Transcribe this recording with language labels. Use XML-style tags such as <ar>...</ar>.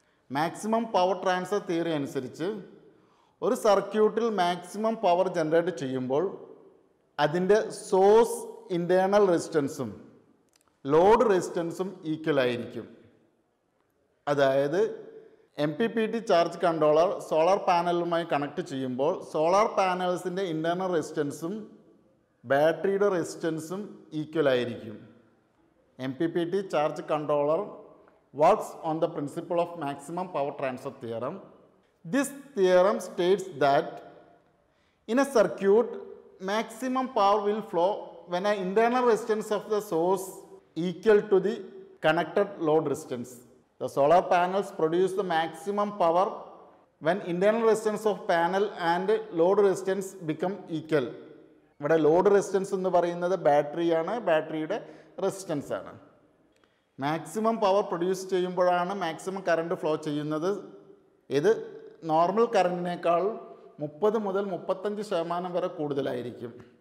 <ml>Maximum power transfer theory അനുസരിച്ച് ഒരു സർക്യൂട്ടിൽ മാക്സിമം പവർ ജനറേറ്റ് ചെയ്യുമ്പോൾ അതിൻ്റെ സോഴ്സ് ഇൻറ്റേർണൽ റെസിസ്റ്റൻസും ലോഡ് റെസിസ്റ്റൻസും ഈക്വൽ ആയിരിക്കും. അതായത് MPPT charge controller solar പാനലുമായി connect ചെയ്യുമ്പോൾ സോളാർ പാനൽസിൻ്റെ ഇൻറ്റേർണൽ റെസിസ്റ്റൻസും ബാറ്ററിയുടെ റെസിസ്റ്റൻസും ഈക്വൽ ആയിരിക്കും.</ml> <en>MPPT charge controller works on the principle of maximum power transfer theorem. This theorem states that in a circuit, maximum power will flow when an internal resistance of the source equal to the connected load resistance. The solar panels produce the maximum power when internal resistance of panel and load resistance become equal.</en> <ml>ഇവിടെ load resistance എന്ന് പറയുന്നത് ബാറ്ററിയാണ്, ബാറ്ററിയുടെ resistance ആണ്. Maximum power produce ചെയ്യുമ്പോഴാണ് maximum current flow ചെയ്യുന്നത്. ഇത് normal കറണ്ടിനേക്കാൾ 30 മുതൽ 35% വരെ കൂടുതലായിരിക്കും.</ml>